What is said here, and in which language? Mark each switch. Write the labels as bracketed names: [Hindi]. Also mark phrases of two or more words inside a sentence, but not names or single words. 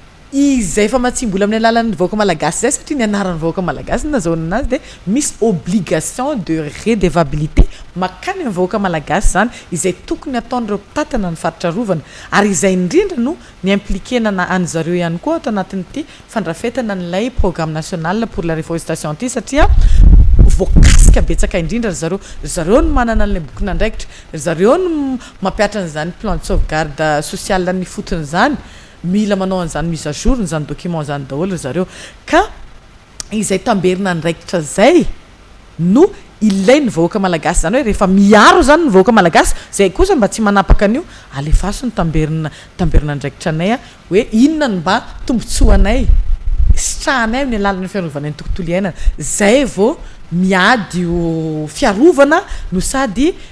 [Malagasy] izay fa matsimbola amin'ny alalan'ny vahoaka malagasy zay satria ny anaran'ny vahoaka malagasy nazahona anazy de misy [French] obligation de redevabilité [Malagasy] makany amin'ny vahoaka malagasy zany izay tokony ataon'ireo mpitatana ny faritra rovana ary izay indrindra no ny impliquena na any zareo ihany koa atao anatin'ity fandrafetana n'ilay [French] programme national pour la reforestation [Malagasy] ty satria voakasika betsaka indrindra zareo no manana an'ilay bokina andraikitra zareo no mampiatra an'izany [French] plan de sauvegarde sociale [Malagasy] ny fotony zany mila manao an'izany [French] mise à jour [Malagasy] n'izany document zany daholo zareo ka izay tamberina andraikitra zay no ilay ny vahoaka malagasy zany hoe rehefa miaro zany ny vahoaka malagasy zay kosa mba tsy manapaka an'io alefaso ny tamberina andraikitra anay a hoe inona ny mba tombotsoanay sitrahanay amin'ny alalan'ny fiarovana ny tontolo iainana zay vao miady o fiarovana no sady